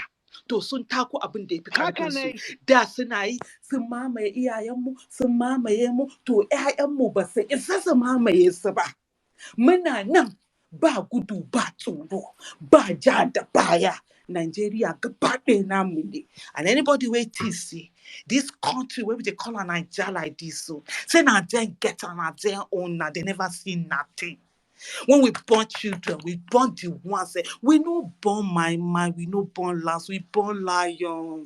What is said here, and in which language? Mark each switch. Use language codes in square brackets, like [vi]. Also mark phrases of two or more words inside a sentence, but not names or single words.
[ha] To sun tako abin da ya fi karfinsu. Da suna yi sun mamaye iyayenmu, sun mamaye mu, to 'ya'yanmu ba su isa su mamaye su ba. Muna nan ba gudu ba tsoro ba ja da baya. Nigeria gaba ɗaya namu ne. [pcm] And anybody wey think say this country wey we dey call am Naija like this, so say na dem get am, na dem own, na dem never see nothing. When we born children, we born the ones. We no born my, we no born last, we born lions.